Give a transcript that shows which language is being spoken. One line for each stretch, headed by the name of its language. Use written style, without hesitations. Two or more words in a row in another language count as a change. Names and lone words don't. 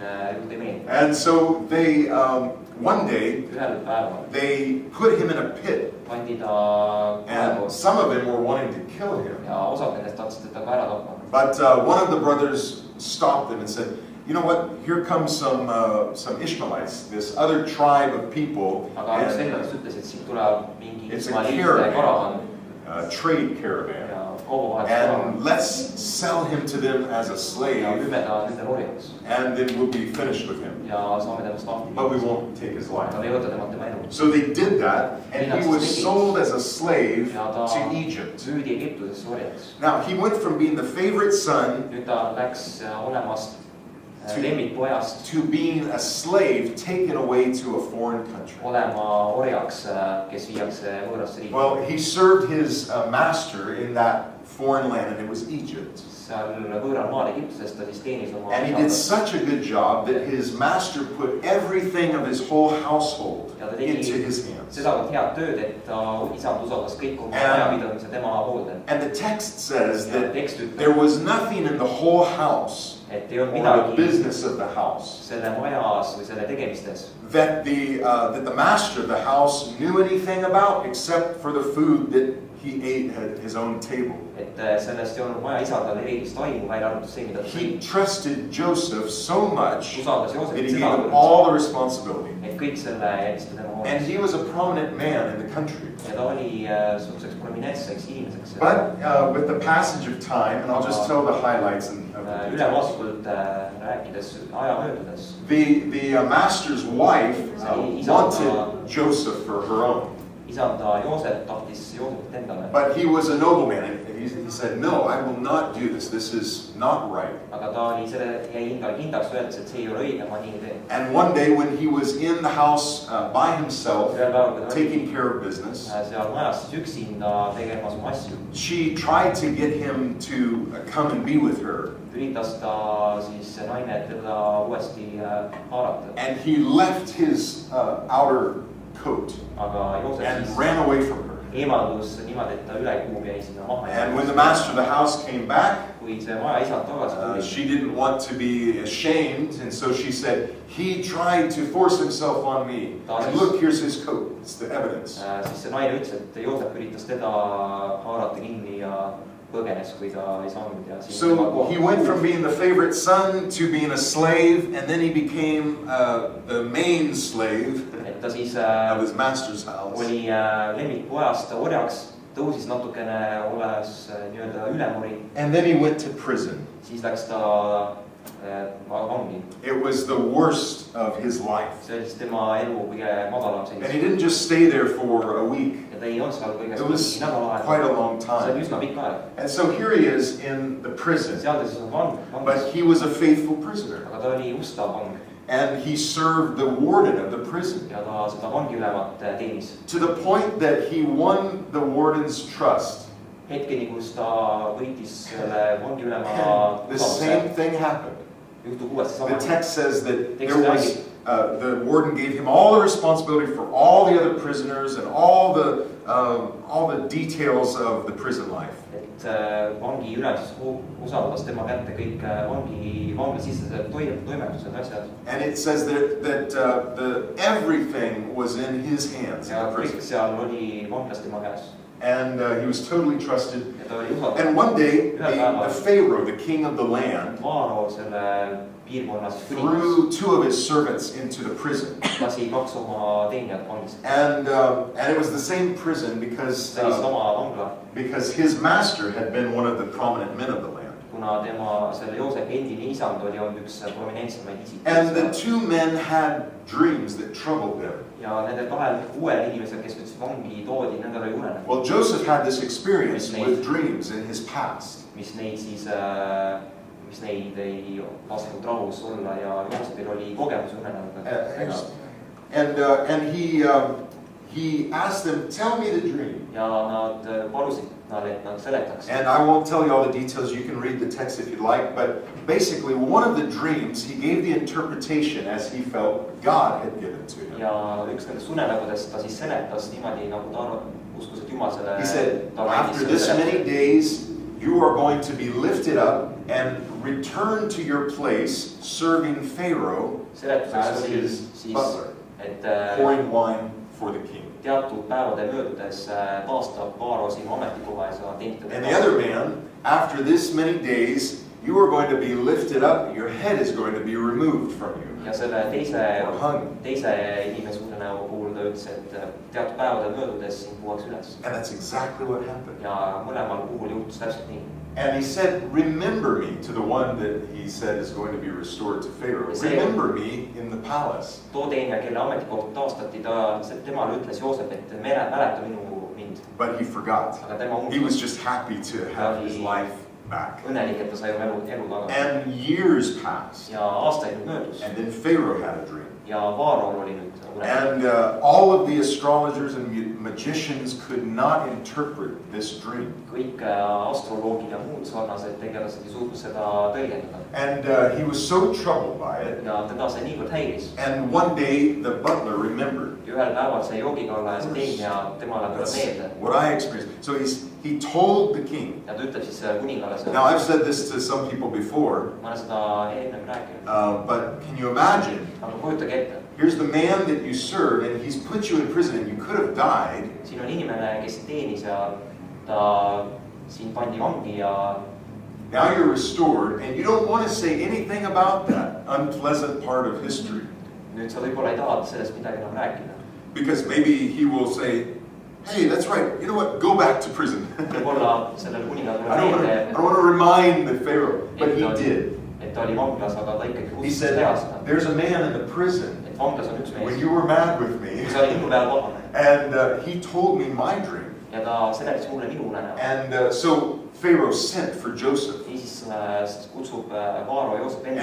English: And so they, one day, they put him in a pit. And some of them were wanting to kill him. But one of the brothers stopped them and said, you know what, here comes some Ishmaelites, this other tribe of people.
Estonian: Aga üks vendadest ütles, et siin tuleb mingi
English: It's a
Estonian: ismailiitide karavan.
English: Trade caravan.
Estonian: Ja kaubavahetus
English: And
Estonian: karavan.
English: let's sell him to them as a
Estonian: Ja
English: slave,
Estonian: müüme ta nende orjaks.
English: and then we'll be finished with him.
Estonian: Ja saame temast lahti.
English: But we won't take his life.
Estonian: Aga me ei võta temalt tema elu.
English: So they did that, and he was sold as a slave
Estonian: Ja ta
English: to Egypt.
Estonian: müüdi Egiptusesse orjaks.
English: Now, he went from being the favorite son
Estonian: Nüüd ta läks olemast lemmikpojast
English: to being a slave taken away to a foreign country.
Estonian: olema orjaks, kes viiakse võõrasse riiki.
English: Well, he served his master in that foreign land, and it was Egypt.
Estonian: Seal võõral maal Egiptuses ta siis teenis oma
English: And he did such a good job that his master put everything of his whole household into his hands.
Estonian: sedavõrd head tööd, et ta isand usaldas kõik oma majapidamise tema hoolde.
English: And the text says
Estonian: Ja
English: that
Estonian: tekst ütleb,
English: there was nothing in the whole house
Estonian: et ei olnud
English: or the
Estonian: midagi
English: business of the house
Estonian: selle majas või selle tegemistes,
English: that the master of the house knew anything about except for the food that he ate at his own table.
Estonian: et sellest ei olnud maja isandal erilist aimu, välja arvatud see, mida ta
English: He
Estonian: sõi.
English: trusted Joseph so much
Estonian: Usaldas
English: that
Estonian: Joosepit
English: he gave him
Estonian: sedavõrd,
English: all the responsibility.
Estonian: et kõik selle jättis ta tema
English: And
Estonian: hooleks.
English: he was a prominent man in the country.
Estonian: Ja ta oli suhtuseks prominentseks inimeseks.
English: But with the passage of time, and I'll just tell the highlights of the
Estonian: Ülevaatlikult rääkides aja möödudes.
English: The master's wife wanted Joseph for her own.
Estonian: Isanda Joosep tahtis Joosepit endale.
English: But he was a nobleman, and he said, no, I will not do this. This is not right.
Estonian: Aga ta oli selle jäi kindlaks öeldes, et see ei ole õige, ma nii ei tee.
English: And one day when he was in the house by himself, taking care of business,
Estonian: seal majas siis üksinda tegemas oma asju.
English: she tried to get him to come and be with her.
Estonian: Üritas ta siis see naine teda uuesti haarata.
English: And he left his outer coat
Estonian: Aga Joosep
English: and
Estonian: siis
English: ran away from her.
Estonian: eemaldus niimoodi, et ta ülekuum jäi sinna maha.
English: And when the master of the house came back,
Estonian: Kui see maja isand tagasi tuli,
English: she didn't want to be ashamed, and so she said, he tried to force himself on me. And look, here's his coat. It's the evidence.
Estonian: siis see naine ütles, et Joosep üritas teda haarata kinni ja põgenes, kui ta ei saanud. Ja
English: So he went from being the favorite son to being a slave, and then he became the main slave
Estonian: et ta siis
English: of his master's house.
Estonian: oli lemmikpojast orjaks, tõusis natukene, olles nii-öelda ülemuri,
English: And then he went to prison.
Estonian: siis läks ta vangi.
English: It was the worst of his life.
Estonian: See oli siis tema elu kõige madalam
English: And he
Estonian: seis.
English: didn't just stay there for a week.
Estonian: Ja ta ei olnud seal
English: It
Estonian: kõigest
English: was
Estonian: nädal
English: quite a
Estonian: aega.
English: long
Estonian: See oli
English: time.
Estonian: üsna pikk aeg.
English: And so here he is in the prison.
Estonian: Seal ta siis on
English: But
Estonian: vangis,
English: he was a faithful prisoner.
Estonian: aga ta oli ustav vang.
English: And he served the warden of the prison
Estonian: Ja ta seda vangiülemat teenis.
English: to the point that he won the warden's trust.
Estonian: Hetkeni, kus ta võitis selle vangiülema
English: And the same
Estonian: usalduse,
English: thing happened.
Estonian: juhtub uuesti
English: The
Estonian: sama.
English: text says that there was, the warden gave him all the responsibility for all the other prisoners and all the details of the prison life.
Estonian: Et vangiülem siis usaldas tema kätte kõik vanglasisesed toimetused, asjad.
English: And it says that everything was in his hands in
Estonian: Ja
English: the
Estonian: kõik
English: prison.
Estonian: seal oli vanglas tema käes.
English: And he was totally trusted.
Estonian: Ja ta oli usaldatud.
English: And one day, the Pharaoh, the king of the land,
Estonian: Vaaro selle piirkonna siis kuningas
English: threw two of his servants into the prison.
Estonian: lasi kaks oma teenijat vangist.
English: And it was the same prison
Estonian: See oli sama vangla,
English: because his master had been one of the prominent men of the land.
Estonian: kuna tema selle Joosepi endine isand oli olnud üks prominentsemaid
English: And the
Estonian: isikuid.
English: two men had dreams that troubled them.
Estonian: Ja nendel kahel uuel inimesel, kes nüüd vangi toodi, nendel oli unenägu,
English: Well, Joseph had this experience with dreams in his past.
Estonian: mis neid ei lasknud rahus olla ja Joosepil oli kogemus unenägudega.
English: And he asked them, tell me the dream.
Estonian: Ja nad palusid talle, et nad seletaks.
English: And I won't tell you all the details. You can read the text if you'd like. But basically, one of the dreams, he gave the interpretation as he felt God had given to him.
Estonian: Ja üks nendest unenägudest ta siis seletas niimoodi, nagu ta uskus, et Jumal selle
English: He said, after this many days, you are going to be lifted up and return to your place, serving Pharaoh as his butler,
Estonian: et
English: pouring wine for the king.
Estonian: teatud päevade möödudes taastab Vaaro sinu ametikoha ja sa teenid
English: And the other man after this many days, you are going to be lifted up, your head is going to be removed from you.
Estonian: Ja selle teise inimesugune puhul ta ütles, et teatud päevade möödudes sind puuaks üles.
English: And that's exactly what happened.
Estonian: Ja mõlemal puhul juhtus täpselt nii.
English: And he said, remember me, to the one that he said is going to be restored to Pharaoh. Remember me in the palace.
Estonian: Too teenija, kelle ametikoht taastati, temale ütles Joosep, et mäleta mind.
English: But he forgot. He was just happy to have his life back.
Estonian: Õnnelik, et ta sai elu tagasi.
English: And years passed.
Estonian: Ja aastaid möödus.
English: And then Pharaoh had a dream.
Estonian: Ja Vaarol oli nüüd.
English: And all of the astrologers and magicians could not interpret this dream.
Estonian: Kõik astroloogid ja muud sarnased tegelased ei suutnud seda tõlgendada.
English: And he was so troubled by it.
Estonian: Ja teda see niivõrd häiris.
English: And one day the butler remembered.
Estonian: Ühel päeval see joogikalla ja see teenija temale tuleb meelde.
English: What I experienced. So he told the king.
Estonian: Ja ta ütleb siis kuningale seda.
English: Now I've said this to some people before.
Estonian: Ma olen seda enne rääkinud.
English: But can you imagine?
Estonian: Aga kujutage ette.
English: Here's the man that you serve, and he's put you in prison, and you could have died.
Estonian: Siin on inimene, kes teenis ja ta siin pandi vangi ja.
English: Now you're restored, and you don't want to say anything about that unpleasant part of history.
Estonian: Nüüd sa võib-olla ei taha sellest midagi enam rääkida.
English: Because maybe he will say, hey, that's right, you know what, go back to prison.
Estonian: Võib-olla sellel kuningal
English: I don't want to remind the Pharaoh, but he did.
Estonian: Et ta oli vanglas, aga ta ikkagi
English: He said, there's a man in the prison.
Estonian: Vanglas on üks mees.
English: When you were mad with me.
Estonian: Kui sa oli minu peal vahane.
English: And he told me my dream.
Estonian: Ja ta seletas mulle minu unenäo.
English: And so Pharaoh sent for Joseph.
Estonian: Niisiis kutsub Vaaro Joosep enda